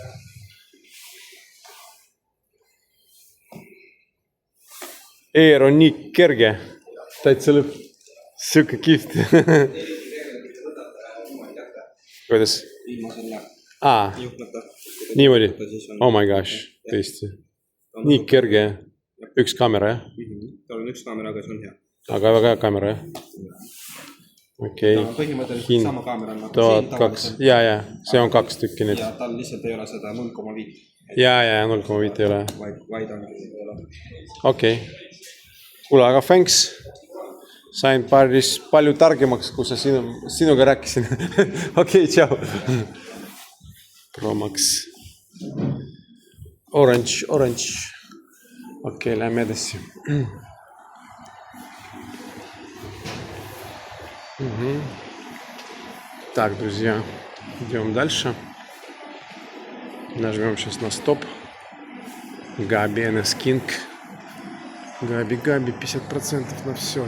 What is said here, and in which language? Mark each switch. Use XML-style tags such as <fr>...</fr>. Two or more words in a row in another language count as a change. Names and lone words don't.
<et>Air on nii kerge. Täitsa lõpp. Siuke kihvt. Kuidas? Niimoodi?</et> <en>Oh my gosh.</en> <et>Tõesti. Nii kerge. Üks kaamera, jah? Tal on üks kaamera, aga see on hea. Aga väga hea kaamera, jah? Okei. Põhimõtteliselt sama kaamera on. 1002. Jaa. See on 2 tükki nüüd. Ja tal lihtsalt ei ole seda 0,5. Jaa. 0,5 ei ole. Vaid ongi. Okei. Kuule, aga thanks. Sain päris palju targemaks, kui sa sinuga rääkisin. Okei, tšau. Pro Max.</et> <en>Orange. Окей,</en> <et>lähme edasi.</et> <ru>Так, друзья, идем дальше. Нажмем сейчас на стоп. Габи, NS King. Габи, 50% на все.</ru>